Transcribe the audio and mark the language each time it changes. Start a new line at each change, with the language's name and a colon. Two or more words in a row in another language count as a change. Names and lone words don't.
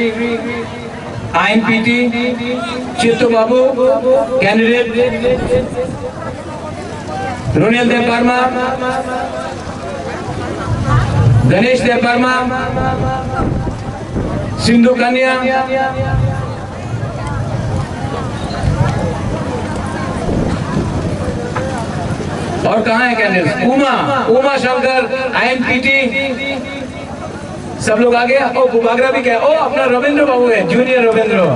Hindi: INPT Chittu Babu candidate Runil Deparma Ganesh Deparma Sindhu Kanya और कहाँ है कैंडिडेट उमा शंकर INPT सब लोग आ गया ओ बुबागरा भी क्या ओ अपना रविंद्र बाबू है जूनियर रविंद्र